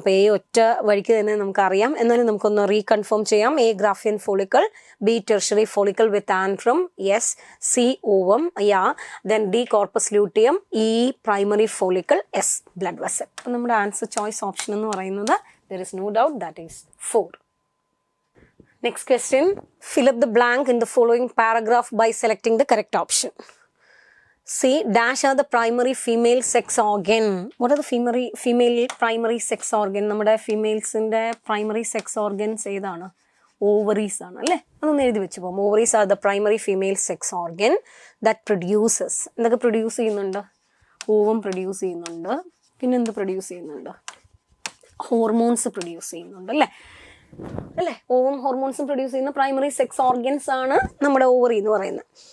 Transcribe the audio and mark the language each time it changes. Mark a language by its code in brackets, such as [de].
[ml] അപ്പോൾ എ ഒറ്റ വഴിക്ക് തന്നെ നമുക്കറിയാം. എന്നാലും നമുക്കൊന്ന് റീകൺഫേം ചെയ്യാം. A ഗ്രാഫിയൻ follicle, B tertiary follicle with Antrum, yes. C ovum, yeah. Then D corpus luteum, E primary follicle, S blood vessel. അപ്പോൾ നമ്മുടെ ആൻസർ ചോയ്സ് ഓപ്ഷൻ എന്ന് പറയുന്നത് [en] there is no doubt that is 4. Next question, fill up the blank in the following paragraph by selecting the correct option. C, dash are the primary female sex organ. What are the female primary sex organ? [ml] നമ്മുടെ ഫീമെയിൽസിൻ്റെ primary sex organs ഏതാണ്? Ovaries ആണ് അല്ലേ? അതൊന്ന് എഴുതി വെച്ച് പോകും. [en] Ovaries are the primary female sex organ that produces. [ml] എന്തൊക്കെ produce ചെയ്യുന്നുണ്ട്? ഓവം പ്രൊഡ്യൂസ് ചെയ്യുന്നുണ്ട്. പിന്നെ എന്ത് പ്രൊഡ്യൂസ് ചെയ്യുന്നുണ്ട്? ഹോർമോൺസ് പ്രൊഡ്യൂസ് ചെയ്യുന്നുണ്ട് അല്ലേ? ഓവം ഹോർമോൺസും പ്രൊഡ്യൂസ് ചെയ്യുന്ന പ്രൈമറി സെക്സ് ഓർഗൻസ് ആണ് നമ്മുടെ ഓവറി എന്ന് പറയുന്നത്.